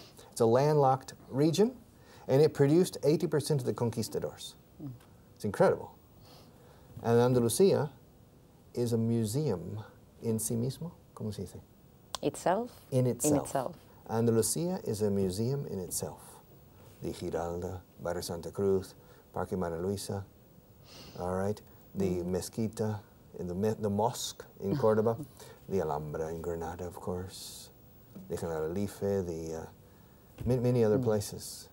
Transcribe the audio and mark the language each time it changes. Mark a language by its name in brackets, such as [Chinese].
[English] It's a landlocked region, and it produced 80% of the conquistadors. It's incredible. And Andalusia is a museum in [Spanish] sí mismo, ¿cómo se dice? [English] Itself? In itself. In itself. Andalusia is a museum in itself. The Giralda, Barrio Santa Cruz, Parque María Luisa, all right? The Mezquita, the mosque in Córdoba, the Alhambra in Granada, of course, the Generalife, many other places.